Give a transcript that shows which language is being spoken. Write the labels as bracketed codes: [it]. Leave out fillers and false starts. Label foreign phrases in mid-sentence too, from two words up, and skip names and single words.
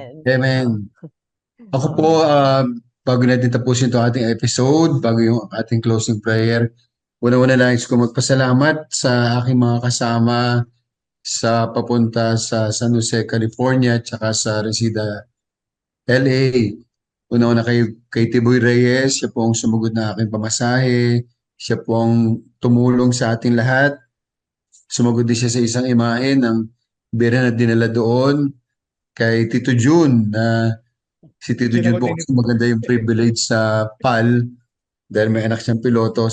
[tl] amen. Ako po, bago natin tapusin itong ating episode, bago yung ating closing prayer, una-una lang ko magpasalamat sa aking mga kasama sa papunta sa San Jose, California, at saka sa Reseda, LA. Una-una kay Tiboy Reyes, siya po ang sumugod na aking pamasahe, siya po ang tumulong sa ating lahat. Sumugod din siya sa isang imahe ng Birhen na dinala doon. Kay Tito Jun, si Tito Jun po kasi maganda yung privilege sa PAL dahil may anak siyang piloto.